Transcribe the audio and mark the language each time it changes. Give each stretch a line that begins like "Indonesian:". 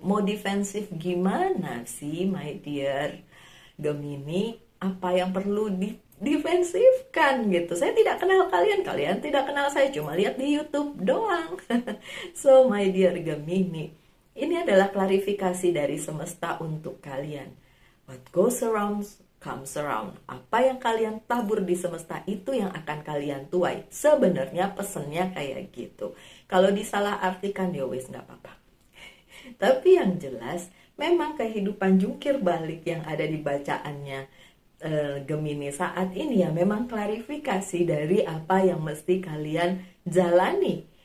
Indonesian: Mau defensif gimana sih,
English: my dear Gemini?
Indonesian: Apa yang perlu didefensifkan gitu? Saya tidak kenal kalian, kalian tidak kenal saya, cuma lihat di YouTube doang.
English: So my dear Gemini,
Indonesian: ini adalah klarifikasi dari semesta untuk kalian.
English: What goes around comes around.
Indonesian: Apa yang kalian tabur di semesta itu yang akan kalian tuai. Sebenarnya pesennya kayak gitu. Kalau disalahartikan ya wes nggak apa-apa. Tapi yang jelas memang kehidupan jungkir balik yang ada di bacaannya Gemini saat ini ya memang klarifikasi dari apa yang mesti kalian jalani.